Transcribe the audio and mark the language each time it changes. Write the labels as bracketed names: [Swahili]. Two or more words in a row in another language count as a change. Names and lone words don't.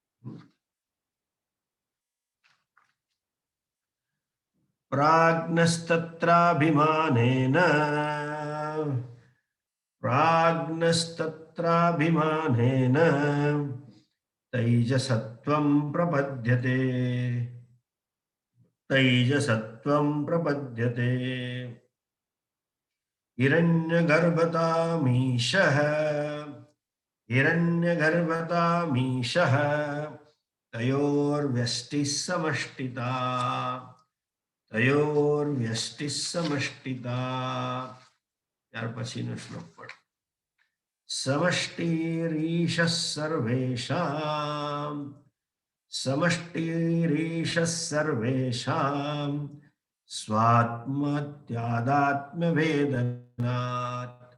[Sanskrit] પ્રાજ્ઞસ્તત્રાભિમાનેન તૈજસત્વં પ્રપદ્યતે. તૈજસત્વં પ્રપદ્યતે. हिरण्यगर्भतामीशः हिरण्यगर्भतामीशः तयोर्व्यष्टिः समष्टिता. तयोर्व्यष्टिः समष्टिता. [Gujarati] ત્યાર પછીનો શ્લોક પણ [Sanskrit] સમષ્ટિરીશः સર્વેષાં. સમષ્ટિરીશः સર્વેષાં સ્વાત્મત્યાદાત્મ્યવેદનાत्.